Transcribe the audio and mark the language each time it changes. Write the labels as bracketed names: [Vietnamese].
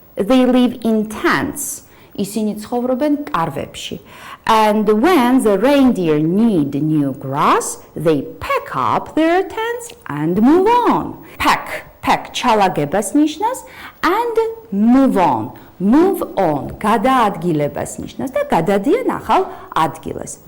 [English] They live in tents. [Georgian] ისინი ცხოვრობენ კარვებში. [English] And when the reindeer need new grass, they pack up their tents and move on. Pack pack [Georgian] ჩალაგებას ნიშნავს [English] and move on. Move on, [Georgian] გადაადგილებას ნიშნავს და გადადიან ახალ ადგილას.